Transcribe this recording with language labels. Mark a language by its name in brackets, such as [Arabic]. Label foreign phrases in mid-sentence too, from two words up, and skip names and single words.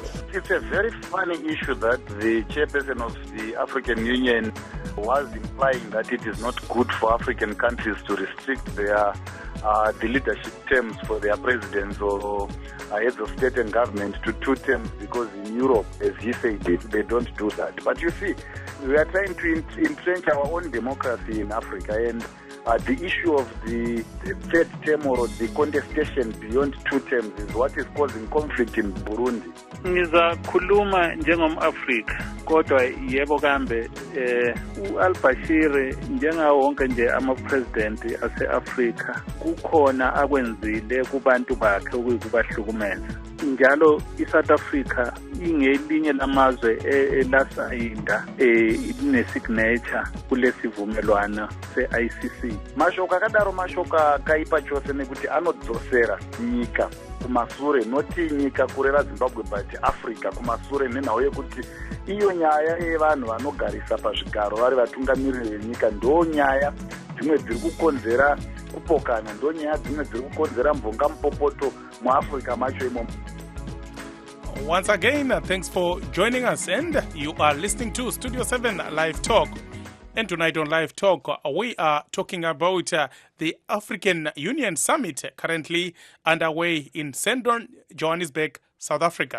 [English] It's a very funny issue that the chairperson of the African Union was implying that it is not good for African countries to restrict their the leadership terms for their presidents or heads of state and government to 2 terms, because in Europe, as he said, they don't do that. But you see, we are trying to entrench our own democracy in Africa, and the issue of the 3rd term or the contestation beyond 2 terms is what is causing conflict in Burundi. [North Ndebele] Ngizakhuluma njengom-Afrika kodwa yebo kambe u-Al-Bashir njengawo wonke nje ama-president ase-Afrika kukhona akwenzile kubantu bakhe ukubahlukumeza. Njalo i-South Africa ingelinye lamazwe elasayinda ine-signature kulesivumelwano se-ICC. [Shona] Mashoka akadaro mashoka akaipa chose nekuti anodzosera nyika kumasure, noti nyika kurera Zimbabwe but Africa kumasure, nenhau yekuti iyo nyaya yevanhu vanogarisa pazvigaro vari vatungamiriri venyika ndo nyaya dzimwe dziri kukonzera kupokana, ndo nyaya dzimwe dziri kukonzera mvonga mupopoto muAfrica macho imomo. [English] Once again, thanks for joining us, and you are listening to Studio 7 Live Talk. And tonight on Live Talk, we are talking about the African Union Summit currently underway in central Johannesburg, South Africa.